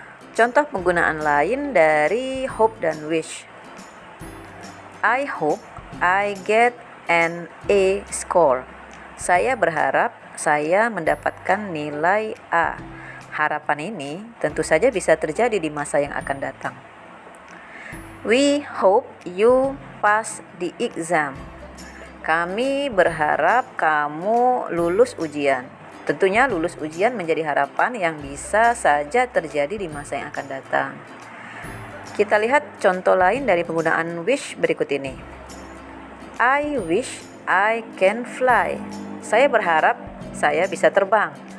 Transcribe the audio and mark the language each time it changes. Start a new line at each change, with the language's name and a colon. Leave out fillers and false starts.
Indonesian: Contoh penggunaan lain dari hope dan wish.
English: I hope I get an A score.
Indonesian: Saya berharap saya mendapatkan nilai A. Harapan ini tentu saja bisa terjadi di masa yang akan datang.
English: We hope you pass the exam.
Indonesian: Kami berharap kamu lulus ujian. Tentunya lulus ujian menjadi harapan yang bisa saja terjadi di masa yang akan datang. Kita lihat contoh lain dari penggunaan wish berikut ini.
English: I wish I can fly.
Indonesian: Saya berharap saya bisa terbang.